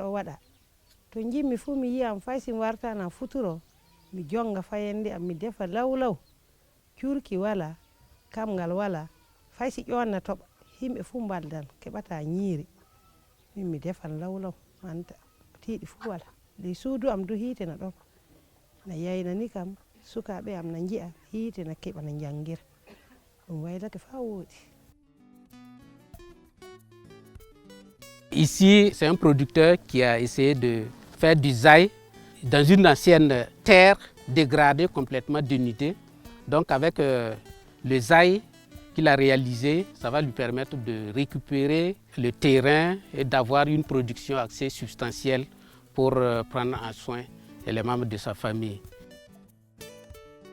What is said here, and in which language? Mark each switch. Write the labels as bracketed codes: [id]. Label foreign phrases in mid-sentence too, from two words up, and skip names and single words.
[ff] o waɗa to jimmi fu mi yiyam fay sim wartana futuro mi jonga fayende am mi defa lawlaw curki wala kamgal wala fay si ƴonna toɓa himɓe fu mbaldan keɓata ñiiri min mi defan lawlaw anta tiiɗi fu wala ley suudu am du hiite na ɗon na yayna ni kam sukaɓe am na jiya hiite na keɓa na jangira ɗum waylake fa woodi. [fr] Ici, c'est un producteur qui a essayé de faire du zaï dans une ancienne terre dégradée, complètement dénudée. Donc avec le zaï qu'il a réalisé, ça va lui permettre de récupérer le terrain et d'avoir une production assez substantielle pour prendre en soin les membres de sa famille.